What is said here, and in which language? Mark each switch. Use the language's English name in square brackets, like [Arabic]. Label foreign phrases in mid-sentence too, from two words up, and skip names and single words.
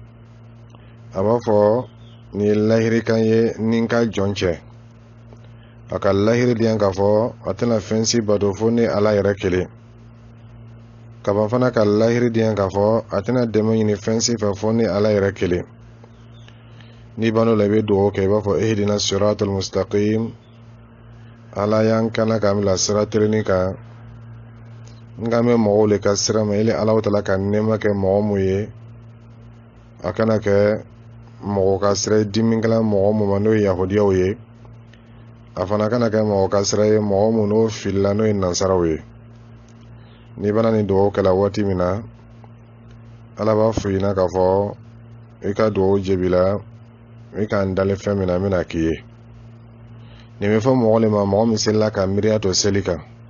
[Bambara] aba fo ni lahiri kanye ninka jonche aka lahiri diyan ka fo atena fensi bado fo ni ala yɛrɛ kelen kaban fana ka lahiri diyan ka fo atena dɛmɛ ɲini fensi fɛ fo ni ala yɛrɛ kelen ni bano la i bɛ dugawu kɛ i b'a fɔ [Arabic] اهدنا الصراط المستقيم [Bambara] ala y'an kana ka bila sira tilenni kan n ka mɛ mɔgɔw le ka sira ma ili ala tala ka nɛɛma kɛ mɔgɔ mun ye a kana kɛ mɔgɔ ka sira dimikɛla mɔgɔ mun ma n'o ye yahudiyaw ye a fana kana kɛ mɔgɔ ka sira ye mɔgɔ mun n'o filila n'o ye nansaraw ye ni bana ni dugawu kɛla waati min na ala b'a fɔ i ɲɛna k'a fɔ i ka dugawu jaabi la i ka n dalen fɛn min na n bɛna k'i ye nin bɛ fɔ mɔgɔ le ma mɔgɔ min selila ka miiriya to seli kan